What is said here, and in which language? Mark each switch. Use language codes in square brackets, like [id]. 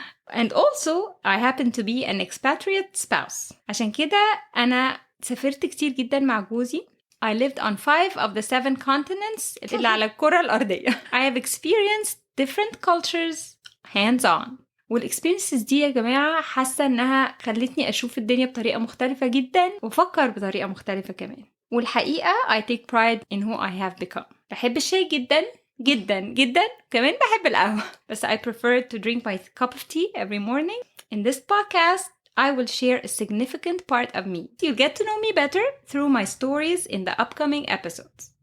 [en] And also I happen to be an expatriate spouse. [ar] عشان كده انا سافرت كتير جدا مع جوزي. [en] I lived on 5 of the 7 continents [ar] اللي على الكرة الأرضية. [en] I have experienced different cultures hands on. [ar] والاكسبيرينسز دي يا جماعة حاسة انها خلتني اشوف الدنيا بطريقة مختلفة جدا وفكر بطريقة مختلفة كمان. والحقيقة [en] I take pride in who I have become. [ar] بحب الشاي جدا جدا جدا, كمان بحب القهوة, بس [en] I prefer to drink my cup of tea every morning. In this podcast I will share a significant part of me. You'll get to know me better through my stories in the upcoming episodes.